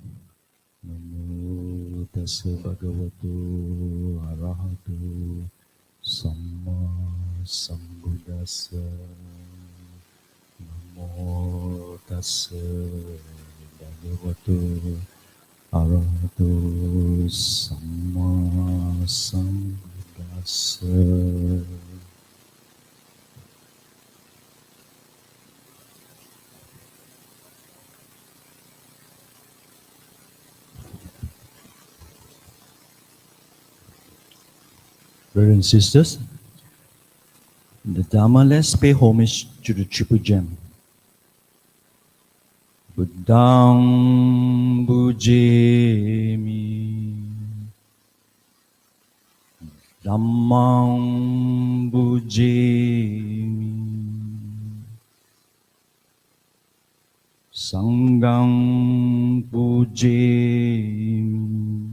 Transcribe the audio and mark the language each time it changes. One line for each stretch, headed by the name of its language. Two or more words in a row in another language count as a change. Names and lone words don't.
Pali: Namo tassa bhagavato arahato Samma Sambuddhassa. Namo tassa bhagavato arahato samma sambuddhassa.
English: Brothers and sisters, in the Dhamma, let's pay homage to the Triple Gem.
Pali: Buddhang bujemi, Dhammang bujemi, Sanghang bujemi.